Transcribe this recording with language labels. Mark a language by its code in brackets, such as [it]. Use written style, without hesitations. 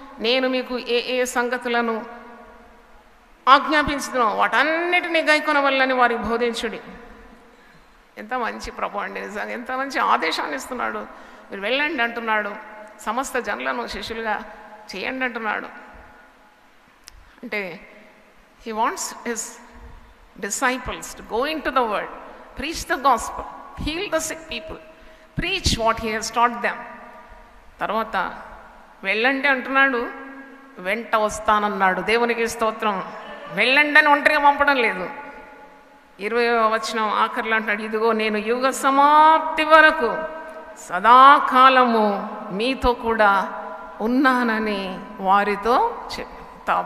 [te] నేను మీకు ఏ ఏ సంగతులను ఆజ్ఞాపించుతున్నాం వాటన్నిటినీ గైకొనవల్లని వారికి బోధించుడి. ఎంత మంచి ప్రభు అండి, నిజంగా ఎంత మంచి ఆదేశాన్ని ఇస్తున్నాడు. మీరు వెళ్ళండి అంటున్నాడు, సమస్త జనులను శిష్యులుగా చేయండి అంటున్నాడు. అంటే [en] He wants his disciples to go into the world, preach the gospel, heal the sick people, preach what he has taught them. [te] తర్వాత వెళ్ళండి అంటున్నాడు, వెంట వస్తానన్నాడు. దేవునికి స్తోత్రం. వెళ్ళండి అని ఒంటరిగా పంపడం లేదు. 20వ వచనం ఆఖరిలో అంటున్నాడు, ఇదిగో నేను యుగ సమాప్తి వరకు సదాకాలము మీతో కూడా ఉన్నానని వారితో చెప్తా.